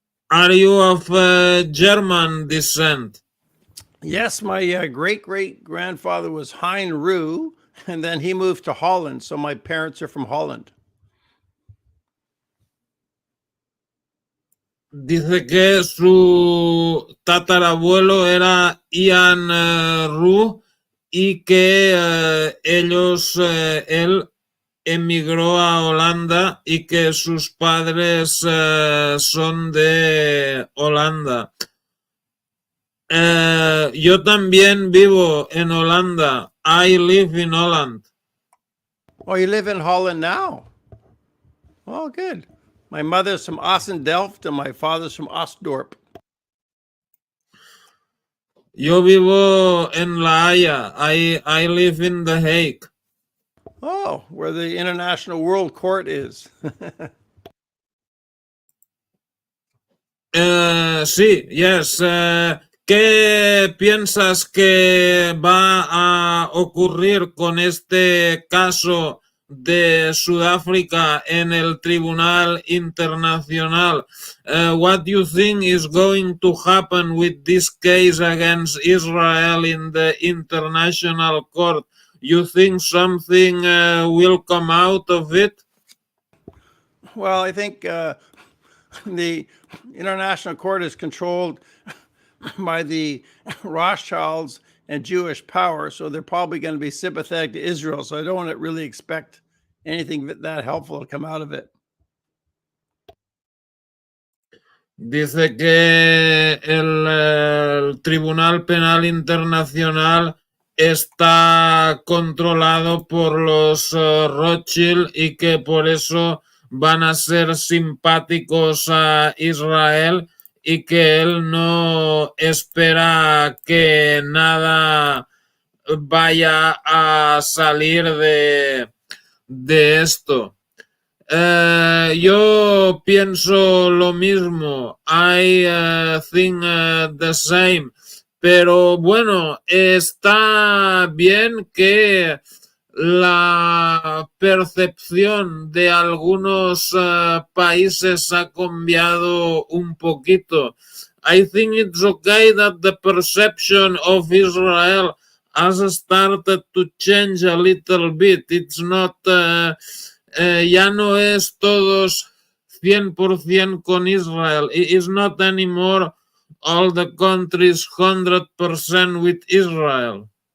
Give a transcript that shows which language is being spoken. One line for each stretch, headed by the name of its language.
English: Are you of German descent? Yes, my great-great-grandfather was Hein Ruhe, and then he moved to Holland. So my parents are from Holland.
Spanish: Dice que su tatarabuelo era Ian Ruhe y que él emigró a Holanda y que sus padres son de Holanda. Yo también vivo en Holanda.
English: I live in Holland. Oh, you live in Holland now? Oh, good. My mother's from Assendelft and my father's from Ostdorp.
Spanish: Yo vivo en La Haya.
English: I live in The Hague. Oh, where the International World Court is.
Spanish: Sí,
English: yes.
Spanish: ¿Qué piensas que va a ocurrir con este caso de Sudáfrica en el Tribunal Internacional?
English: What do you think is going to happen with this case against Israel in the International Court? You think something will come out of it? Well, I think the International Court is controlled by the Rothschilds and Jewish power, so they're probably going to be sympathetic to Israel. So I don't want to really expect anything that helpful to come out of it.
Spanish: Dice que el Tribunal Penal Internacional está controlado por los Rothschild y que por eso van a ser simpáticos a Israel y que él no espera que nada vaya a salir de esto. Yo pienso lo mismo.
English: I think the same.
Spanish: Pero bueno, está bien que la percepción de algunos países ha cambiado un poquito.
English: I think it's okay that the perception of Israel has started to change a little bit. It's not...
Spanish: ya no es todos 100% con Israel.
English: It is not anymore all the countries 100% with Israel.